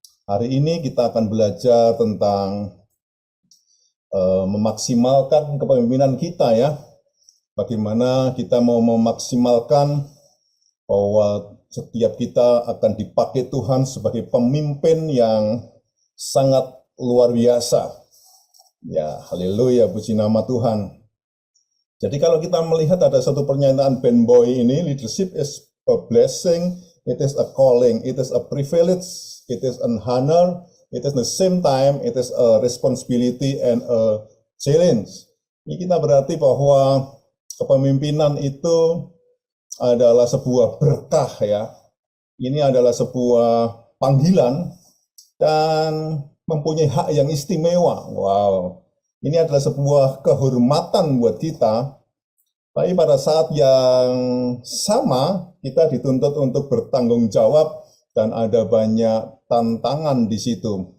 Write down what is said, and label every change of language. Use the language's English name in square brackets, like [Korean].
[Indonesian] Hari ini kita akan belajar tentang memaksimalkan kepemimpinan kita ya. Bagaimana kita mau memaksimalkan bahwa setiap kita akan dipakai Tuhan sebagai pemimpin yang sangat luar biasa. Ya, haleluya, puji nama Tuhan. Jadi kalau kita melihat ada satu pernyataan Ben Boy ini, [English] leadership is a blessing, it is a calling, it is a privilege, it is an honor, it is the same time, it is a responsibility and a challenge. [Indonesian] Ini kita berarti bahwa kepemimpinan itu adalah sebuah berkah ya. Ini adalah sebuah panggilan dan mempunyai hak yang istimewa. Wow. Ini adalah sebuah kehormatan buat kita. Tapi pada saat yang sama, kita dituntut untuk bertanggung jawab dan ada banyak tantangan di situ.